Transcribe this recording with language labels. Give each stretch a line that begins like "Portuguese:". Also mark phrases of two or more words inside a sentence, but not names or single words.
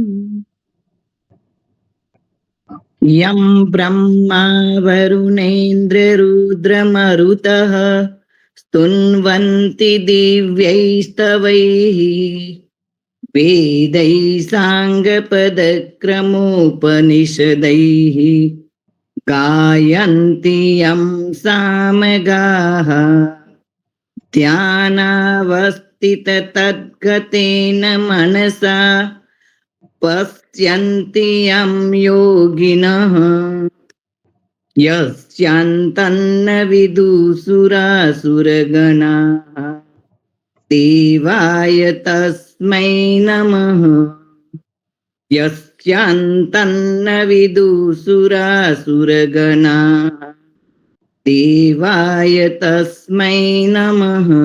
Sanskrit: यं ब्रह्मा वरुणेन्द्ररुद्रमरुतः स्तुन्वन्ति दिव्यैस्तवैः वेदैः साङ्गपदक्रमोपनिषदैः गायन्ति यं सामगाः ध्यानावस्थिताः સ્થિત તદ્ગતેન મનસા પશ્યન્તિ યમ યોગિનઃ યસ્યાંતન્ન વિદુસુરાસુરગણાઃ દેવાય તસ્મૈ નમઃ યસ્યાંતન્ન વિદુસુરાસુરગણાઃ દેવાય તસ્મૈ નમઃ.